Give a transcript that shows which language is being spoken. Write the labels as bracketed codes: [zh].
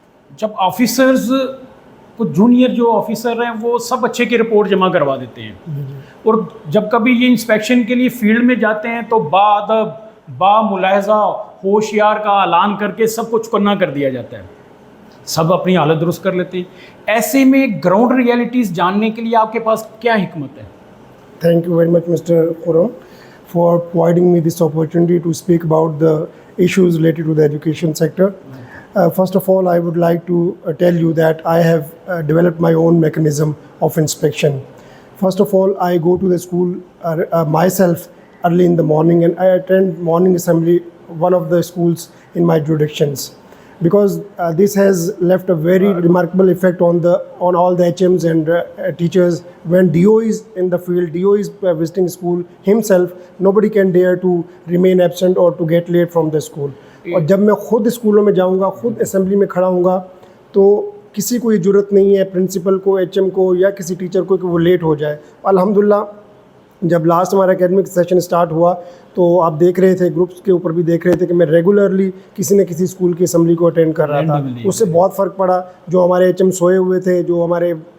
[ur] جب آفیسرز کو جونیئر جو آفیسر ہیں وہ سب اچھے کی رپورٹ جمع کروا دیتے ہیں، اور جب کبھی یہ انسپیکشن کے لیے فیلڈ میں جاتے ہیں تو باادب با ملاحظہ ہوشیار کا اعلان کر کے سب کو چکنا کر دیا جاتا ہے، سب اپنی حالت درست کر لیتے ہیں۔ ایسے میں گراؤنڈ ریئلٹیز جاننے کے لیے آپ کے پاس کیا حکمت ہے؟ [en] Thank you very much, Mr. Khurram, for providing me this opportunity to speak about the issues related to the education sector. First of all, I would like to tell you that I have developed my own mechanism of inspection. First of all, I go to the school myself early in the morning, and I attend morning assembly, one of the schools in my jurisdictions, because this has left a very remarkable effect on all the HMs and teachers. When DO is in the field, DO is visiting school himself, nobody can dare to remain absent or to get late from the school. [ur] اور جب میں خود اسکولوں میں جاؤں گا، خود assembly میں کھڑا ہوں گا، تو کسی کو یہ ضرورت نہیں ہے پرنسپل کو، ایچ ایم کو یا کسی ٹیچر کو کہ وہ لیٹ ہو جائے۔ الحمدللہ جب لاسٹ ہمارا اکیڈمک سیشن اسٹارٹ ہوا تو آپ دیکھ رہے تھے، گروپس کے اوپر بھی دیکھ رہے تھے کہ میں ریگولرلی کسی نہ کسی اسکول کی اسمبلی کو اٹینڈ کر رہا تھا۔ اس سے بہت فرق پڑا۔ جو ہمارے ایچ ایم سوئے ہوئے تھے، جو ہمارے